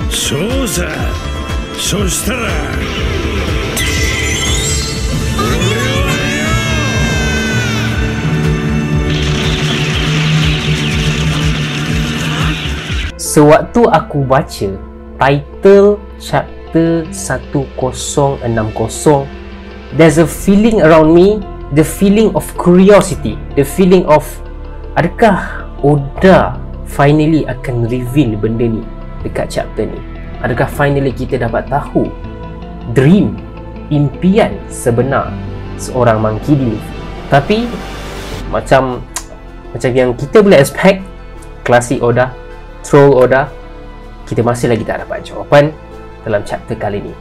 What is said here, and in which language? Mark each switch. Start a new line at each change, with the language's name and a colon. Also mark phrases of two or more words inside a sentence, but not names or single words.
Japanese: そうさ。そしたら
Malay: sewaktu aku baca
English: title chapter
Malay: 1060,
English: there's a feeling around me, the feeling of curiosity, the feeling of
Malay: adakah Oda finally akan reveal benda ni dekat chapter ni. Adakah finally kita dapat tahu dream, impian sebenar seorang Monkey D. Tapi macam yang kita boleh expect, klasik Oda, troll Oda, kita masih lagi tak dapat jawapan dalam chapter kali ni.